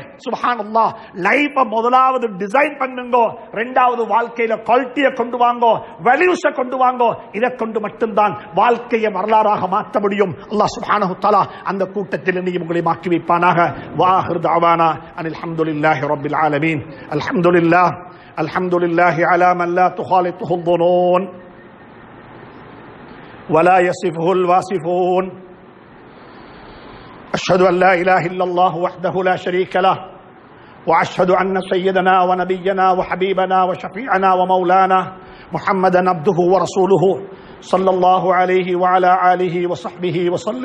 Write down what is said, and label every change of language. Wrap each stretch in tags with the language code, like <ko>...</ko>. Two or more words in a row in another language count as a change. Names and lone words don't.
<ta>சுப்ஹானல்லாஹ், லைஃப முதலாவது டிசைன் பண்ணுங்க, இரண்டாவது வாழ்க்கையில குவாலிட்டியை கொண்டு வாங்கோ, வேல்யூஸை கொண்டு வாங்கோ. இதை கொண்டு மட்டும்தான் வாழ்க்கையை வரலாறாக மாற்ற முடியும்.</ta> <ar>الله سبحانه وتعالى</ar> <ta>அந்த கூட்டத்தில் நீ உங்களை மாற்றி வைப்பானாக.</ta> <ar>وآخر دعوانا أن الحمد لله رب العالمين. அல்ஹம்துலில்லாஹ் الحمد لله على من لا تخالطه الظنون ولا يصفه الواصفون. أشهد أن لا إله إلا الله وحده لا شريك له، وأشهد أن سيدنا ونبينا وحبيبنا وشفيعنا ومولانا محمدا عبده ورسوله صلى الله عليه وعلى آله وصحبه وسلم.</ar>